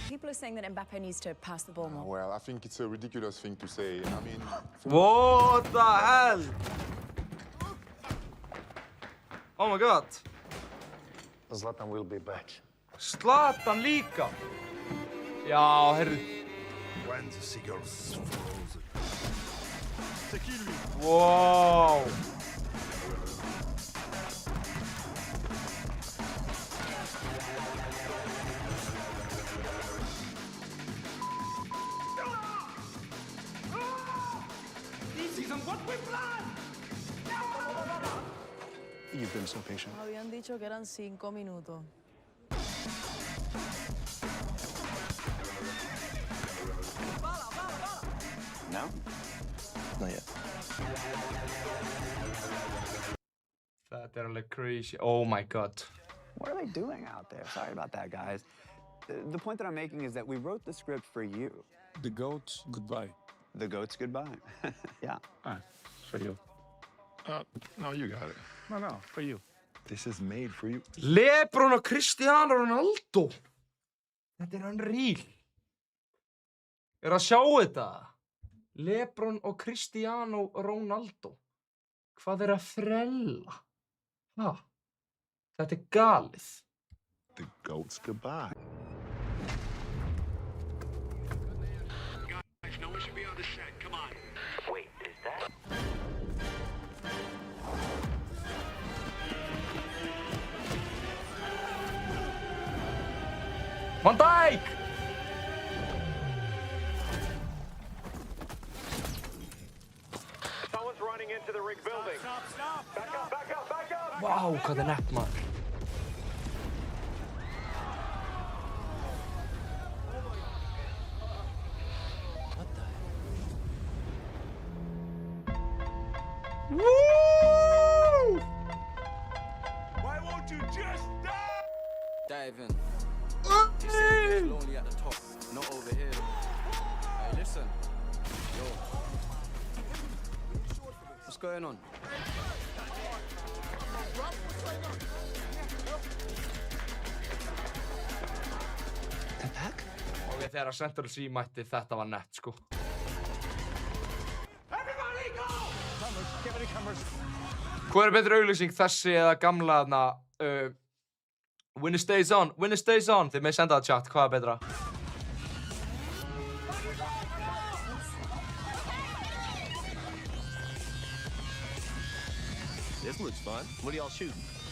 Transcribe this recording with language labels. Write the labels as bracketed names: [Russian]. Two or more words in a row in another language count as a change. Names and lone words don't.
[English] are saying that Mbappe needs to pass the ball more. Well, I think it's a ridiculous thing to say. I mean... What the hell? Oh my god. Zlatan will be back. [Icelandic] Zlatan líka. Já, heyrðu. [English] When the seagulls frozen. Wow. This isn't what we planned! You've been so patient. [Spanish] Habían dicho que eran 5 minutos. No? [English] Not yet. That are like crazy. Oh my god. What are they doing out there? Sorry about that, guys. The point that I'm making is that we wrote the script for you. The goats, goodbye. The goats, goodbye. Yeah. For you. No, you got it. No, for you. This is made for you. [Icelandic] LeBron og Cristiano Ronaldo. Þetta er unreal. Er að sjá þetta? LeBron og Cristiano Ronaldo. Hvað er að frella? Ha? Þetta er galið. [English] The goats, goodbye. Guys, no one should be on the set. Come on. Wait, is that? Van Dijk! Someone's running into the rig building. Stop. Back up. [Icelandic] Vá, hvað er nett maður. [English] Woo! Why won't you just die? Dive in. You say it's lonely at the top, not over here. Hey, listen. Yo. What's going on? [Icelandic] Ok, þegar Central C mætti, þetta var nett, sko. Hvað er betri auglýsing, þessi eða gamla þarna, [English] Winner stays on, [Icelandic] þið með senda það chat, hvað er betra? [English] This looks fun. What are y'all shooting?